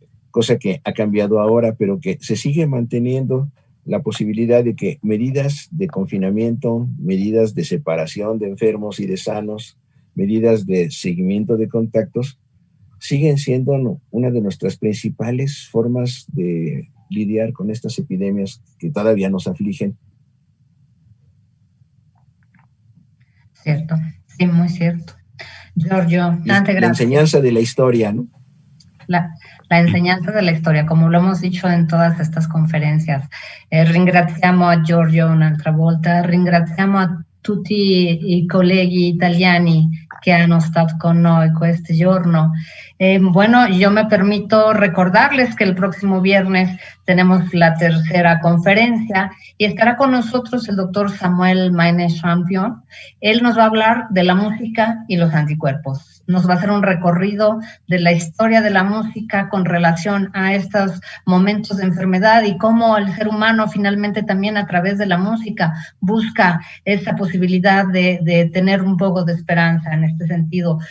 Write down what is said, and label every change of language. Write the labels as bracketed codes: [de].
[es] Cosa que ha cambiado ahora, pero que se sigue manteniendo la posibilidad de que medidas de confinamiento, medidas de separación de enfermos y de sanos, medidas de seguimiento de contactos, siguen siendo una de nuestras principales formas de lidiar con estas epidemias que todavía nos afligen. Cierto, sí, muy cierto. [it] Giorgio, tante grazie. [es] La enseñanza de la historia, ¿no? La enseñanza de la historia, come lo hemos dicho en todas estas conferencias. [it] Ringraziamo a Giorgio un'altra volta, ringraziamo a tutti i colleghi italiani che hanno stato con noi questo giorno. [es] Bueno, yo me permito recordarles que el próximo viernes tenemos la tercera conferencia y estará con nosotros el doctor Samuel Maine-Champion. Él nos va a hablar de la música y los anticuerpos. Nos va a hacer un recorrido de la historia de la música con relación a estos momentos de enfermedad y cómo el ser humano finalmente también a través de la música busca esa posibilidad de tener un poco de esperanza en este sentido.